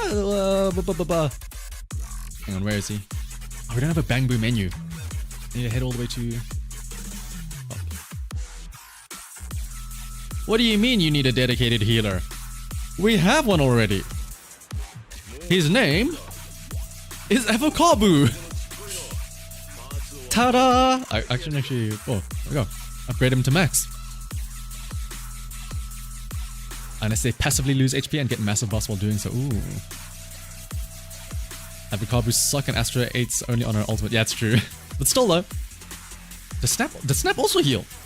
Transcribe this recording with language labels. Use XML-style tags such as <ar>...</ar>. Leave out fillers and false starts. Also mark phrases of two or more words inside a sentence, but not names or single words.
<en>Hang on, where is he? Oh, we don't have a Bang Boo menu. I need to head all the way to... Oh. What do you mean you need a dedicated healer? We have one already. His name is Avokabu. Ta-da! I can actually... Oh, there we go. Upgrade him to max. Unless they passively lose HP and get massive buffs while doing so. Ooh. Avokabu suck and Astra 8's only on her ultimate. Yeah, it's true. But still though. Does Snap also heal?</en>